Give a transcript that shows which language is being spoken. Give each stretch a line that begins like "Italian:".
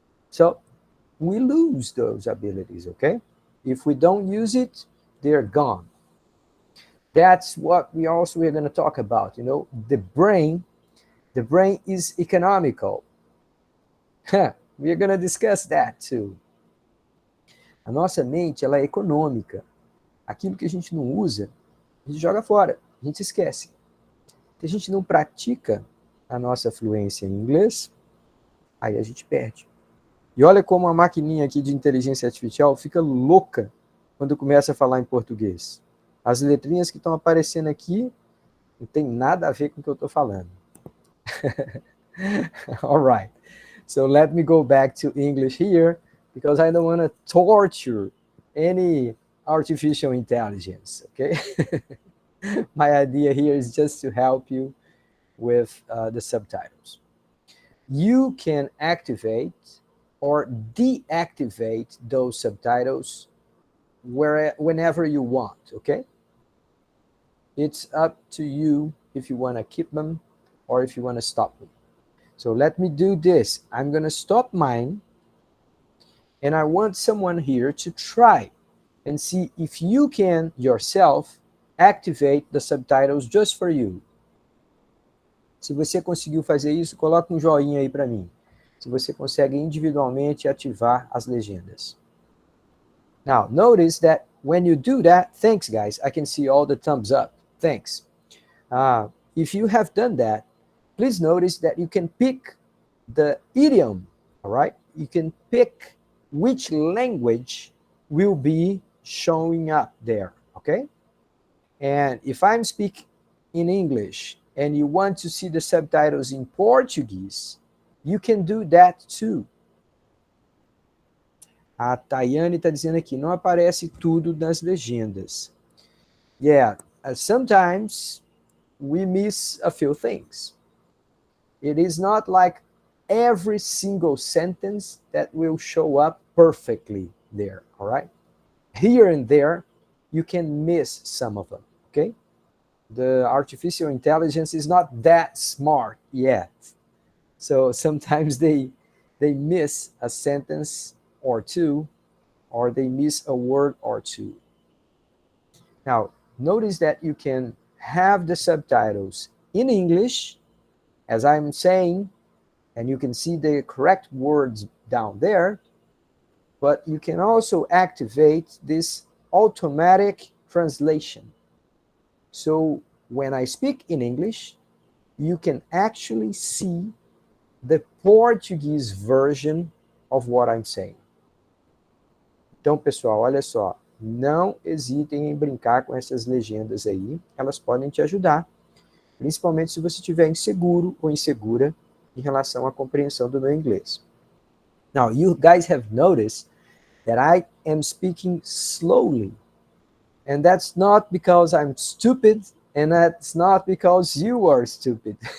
English: So we lose those abilities, okay? If we don't use it, they're gone. That's what we also are going to talk about, the brain is economical. We're going to discuss that too.
Portuguese: A nossa mente, ela é econômica. Aquilo que a gente não usa, a gente joga fora, a gente esquece. Se a gente não pratica a nossa fluência em inglês, aí a gente perde. E olha como a maquininha aqui de inteligência artificial fica louca quando começa a falar em português. As letrinhas que estão aparecendo aqui não tem nada a ver com o que eu estou falando.
English: All right. So let me go back to English here because I don't want to torture any artificial intelligence, okay? My idea here is just to help you with the subtitles. You can activate or deactivate those subtitles whenever you want, okay? It's up to you if you want to keep them or if you want to stop them. So let me do this. I'm going to stop mine, and I want someone here to try and see if you can yourself activate the subtitles just for you.
Portuguese: Se você conseguiu fazer isso, coloque um joinha aí para mim. Se você consegue individualmente ativar as legendas.
English: Now, notice that when you do that, thanks guys, I can see all the thumbs up. Thanks. If you have done that, please notice that you can pick the idiom, all right? You can pick which language will be showing up there, okay? And if I'm speaking in English and you want to see the subtitles in Portuguese, you can do that too.
Portuguese: A Tayane está dizendo aqui, não aparece tudo nas legendas.
English: Yeah, sometimes we miss a few things. It is not like every single sentence that will show up perfectly there, all right? Here and there, you can miss some of them, okay? The artificial intelligence is not that smart yet. So sometimes they miss a sentence or two, or they miss a word or two. Now, notice that you can have the subtitles in English, as I'm saying, and you can see the correct words down there, but you can also activate this automatic translation. So when I speak in English, you can actually see the Portuguese version of what I'm saying.
Portuguese: Então, pessoal, olha só, não hesitem em brincar com essas legendas aí, elas podem te ajudar, principalmente se você estiver inseguro ou insegura em relação à compreensão do meu inglês.
English: Now, you guys have noticed that I am speaking slowly, and that's not because I'm stupid, and that's not because you are stupid.